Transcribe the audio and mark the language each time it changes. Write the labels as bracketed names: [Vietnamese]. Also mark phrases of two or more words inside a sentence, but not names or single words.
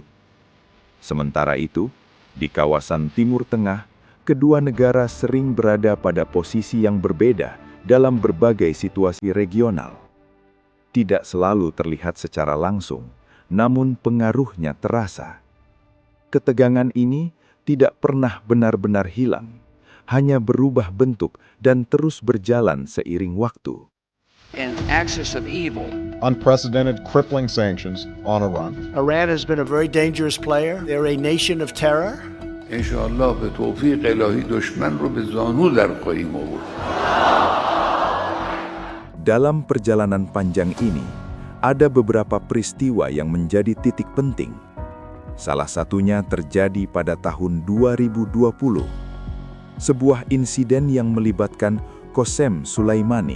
[Indonesian] Sementara itu, di kawasan Timur Tengah, kedua negara sering berada pada posisi yang berbeda dalam berbagai situasi regional. Tidak selalu terlihat secara langsung, namun pengaruhnya terasa. Ketegangan ini tidak pernah benar-benar hilang, hanya berubah bentuk dan terus berjalan seiring waktu. [English] An axis of evil. Unprecedented crippling sanctions on Iran. Iran has been a very dangerous player. They're a nation of terror. [Persian] انشاءالله به توفیق الهی دشمن رو به زانو در خواهیم آورد. [Indonesian] Dalam perjalanan panjang ini, ada beberapa peristiwa yang menjadi titik penting. Salah satunya terjadi pada tahun 2020. Sebuah insiden yang melibatkan Qasem Soleimani.